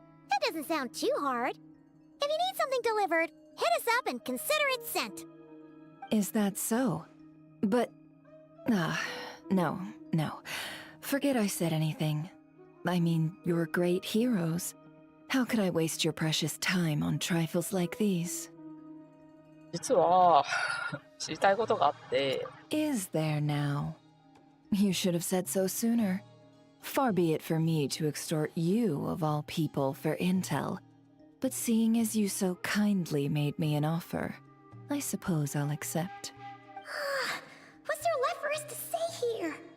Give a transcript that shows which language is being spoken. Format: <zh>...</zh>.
<en>That doesn't sound too hard. If you need something delivered, hit us up and consider it sent. Is that so? But... no. Forget I said anything. I mean, you're great heroes. How could I waste your precious time on trifles like these?</en> <ja>実は知りたいことがあって。</ja> <en>Is there now? You should have said so sooner. Far be it for me to extort you, of all people, for intel. But seeing as you so kindly made me an offer, I suppose I'll accept. What's there left for us to say here?</en>